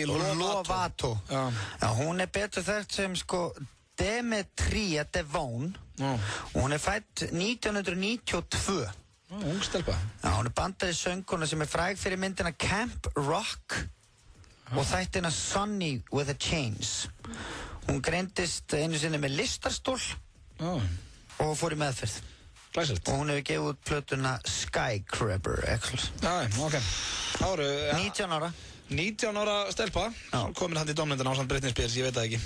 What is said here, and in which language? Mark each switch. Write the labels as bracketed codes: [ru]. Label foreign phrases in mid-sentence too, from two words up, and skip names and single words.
[is] Lovato. Já, hún er betur þekkt sem Demetria Devon og hún er fædd 1992. Ung stelpa. Já, hún er bandarísk söngkona sem er fræg fyrir myndina Camp Rock og þættina Sonny with a Chains. Hún greindist einu sinni með lystarstól og fór í meðferð. Glæsilegt. Og hún hefur gefið út plötuna Skycrabber, ekkert. Já, ok. 19 ára. 19 ára stelpa, komin hann í dómnefndina ásamt Britney Spears, ég veit það ekki.